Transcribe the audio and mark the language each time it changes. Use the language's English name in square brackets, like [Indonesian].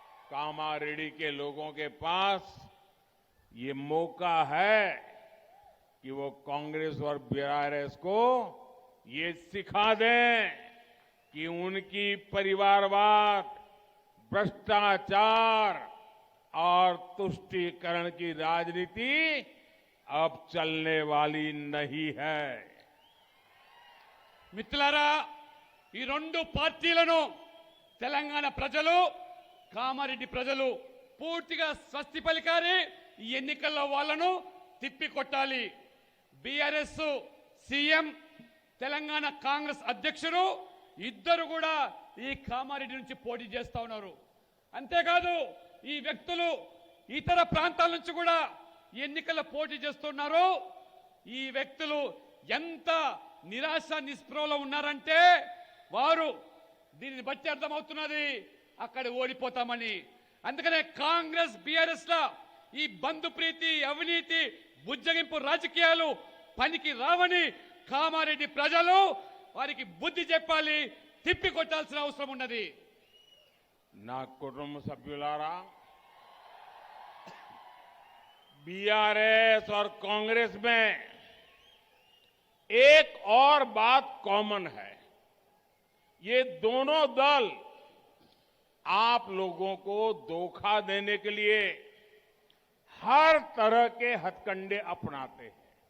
[Hindi] कामारेड्डी के लोगों के पास ये मौका है कि वो कांग्रेस और बीआरएस को ये सिखा दें कि उनकी परिवारवाद, भ्रष्टाचार और तुष्टीकरण की राजनीति अब चलने वाली नहीं है। [Telugu] మిత్రులారా ఈ రెండు పార్టీలను తెలంగాణ ప్రజలు కామారెడ్డి ప్రజలు పూర్తిగా స్వస్తి పలికారి ఈ ఎన్నికల్లో వాళ్ళను తిప్పికొట్టాలి। బీఆర్ఎస్ సీఎం తెలంగాణ కాంగ్రెస్ అధ్యక్షుడు ఇద్దరు కూడా ఈ కామారెడ్డి నుంచి పోటీ చేస్తా ఉన్నారు। అంతేకాదు ఈ వ్యక్తులు ఇతర ప్రాంతాల నుంచి కూడా ఎన్నికల్లో పోటీ చేస్తున్నారు। ఈ వ్యక్తులు ఎంత నిరాశ నిస్పృహలో ఉన్నారంటే వారు దీనిని బట్టి అర్థమవుతున్నది అక్కడ ఓడిపోతామని। అందుకనే కాంగ్రెస్ బీఆర్ఎస్ ల ఈ బంధు ప్రీతి, అవినీతి, బుజ్జగింపు రాజకీయాలు పనికి రావని కామారెడ్డి ప్రజలు వారికి బుద్ధి చెప్పాలి, తిప్పి కొట్టాల్సిన అవసరం ఉన్నది। నా కుటుంబ సభ్యులారా [Hindi] बीआरएस और कांग्रेस में एक और बात कॉमन है। ये दोनों दल आप लोगों को धोखा देने के लिए हर तरह के हथकंडे अपनाते हैं।